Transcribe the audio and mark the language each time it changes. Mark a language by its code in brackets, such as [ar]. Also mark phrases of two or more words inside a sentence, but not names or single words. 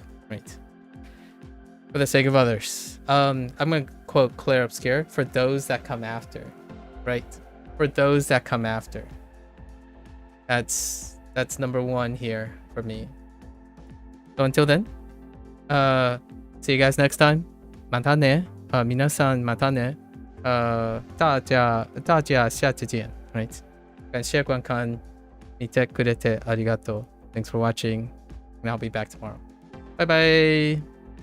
[en] Right? For the sake of others. I'm gonna quote Claire Obscure, for those that come after. Right? For those that come after. That's number one here for me. So until then, see you guys next time. [ja] またね。皆さんまたね。 [zh] 大家下次见。Right? 感謝观看。 [ja] 見てくれてありがとう。 [en] Thanks for watching, and I'll be back tomorrow. Bye bye.